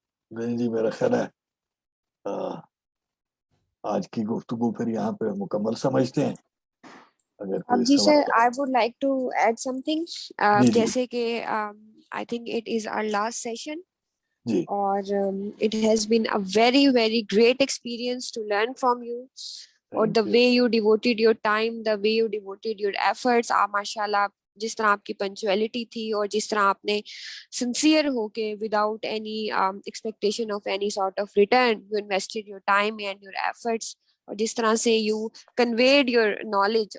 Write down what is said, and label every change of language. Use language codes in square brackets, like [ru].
[ur] نہیں جی, میرا خیال ہے آج کی گفتگو پھر یہاں پہ مکمل سمجھتے ہیں. اگر کوئی جی سر, سوال [en] I would like to add something. [ur] جی جی جیسے کہ [en] I think it is our last session [ur] جی. [en] اور it has been a very very great experience to learn from you. اور the way you devoted your time, the way you devoted your efforts, [ur] ماشاءاللہ جس طرح آپ کی پنچویلٹی تھی اور جس طرح آپ نے سنسیئر ہو کے [en] without any expectation of any sort of return you invested your time and your efforts, [ur] اور جس طرح سے [en] You conveyed your knowledge.